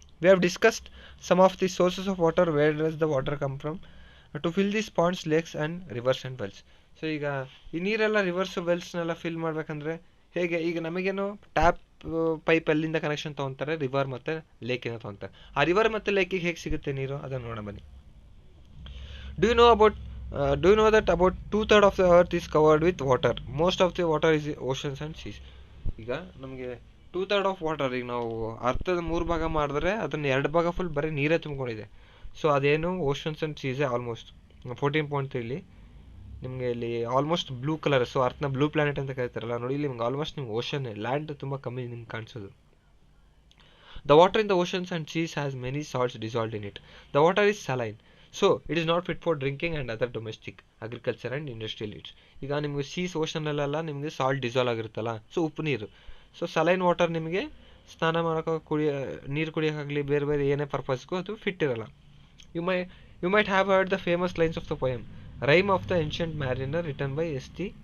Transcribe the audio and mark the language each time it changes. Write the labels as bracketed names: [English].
[English] We have discussed some of the sources of water, where does the water come from to fill these ponds, lakes and rivers and wells. [Kannada] So ಈಗ ಈ ನೀರೆಲ್ಲ reverse ವೆಲ್ಸ್ನೆಲ್ಲ fill ಮಾಡಬೇಕಂದ್ರೆ ಹೇಗೆ? ಈಗ ನಮಗೇನು tap pipe ಅಲ್ಲಿಂದ connection ತೊಗೊತಾರೆ, river ಮತ್ತು ಲೇಕಿಂದ ತೊಗೊತಾರೆ. ಆ ರಿವರ್ ಮತ್ತು ಲೇಕಿಗೆ ಹೇಗೆ ಸಿಗುತ್ತೆ ನೀರು, ಅದನ್ನು ನೋಡೋಣ ಬನ್ನಿ. [English] Do you know that about 2/3 of the earth is covered with water? Most of the water is oceans and seas. [Kannada] ಈಗ ನಮಗೆ 2/3 ಆಫ್ ವಾಟರ್, ಈಗ ನಾವು ಅರ್ಥದ 3 ಭಾಗ ಮಾಡಿದ್ರೆ ಅದನ್ನು 2 ಭಾಗ ಫುಲ್ ಬರೀ ನೀರೇ ತುಂಬಿಕೊಂಡಿದೆ. ಸೊ ಅದೇನು [English] oceans and ಸೀಸೇ almost [Kannada] 14.3 ನಿಮಗೆ ಇಲ್ಲಿ almost blue colour. So ಅರ್ಥನ blue planet ಅಂತ ಕರೀತಾರಲ್ಲ, ನೋಡಿ ಇಲ್ಲಿ ನಿಮ್ಗೆ ಆಲ್ಮೋಸ್ಟ್ ನಿಮ್ಗೆ ಓಷನ್, ಲ್ಯಾಂಡ್ ತುಂಬ ಕಮ್ಮಿ ನಿಮ್ಗೆ ಕಾಣಿಸೋದು. [English] The water in the oceans and seas has many salts dissolved in it. The water is saline. So it is not fit for drinking and other domestic, agriculture and industrial needs. [Kannada] ಈಗ ನಿಮಗೆ seize, ಓಷನಲ್ಲೆಲ್ಲ ನಿಮಗೆ salt dissolve ಆಗಿರುತ್ತಲ್ಲ, so ಉಪ್ಪು ನೀರು. So saline water ನಿಮಗೆ ಸ್ನಾನ ಮಾಡೋಕೆ, ನೀರು ಕುಡಿಯೋಕ್ಕಾಗಲಿ, ಬೇರೆ ಬೇರೆ ಏನೇ ಪರ್ಪಸ್ಗೂ ಅದು ಫಿಟ್ ಇರಲ್ಲ. [English] You might have heard the famous lines of the poem Rime of the Ancient Mariner written by S.T.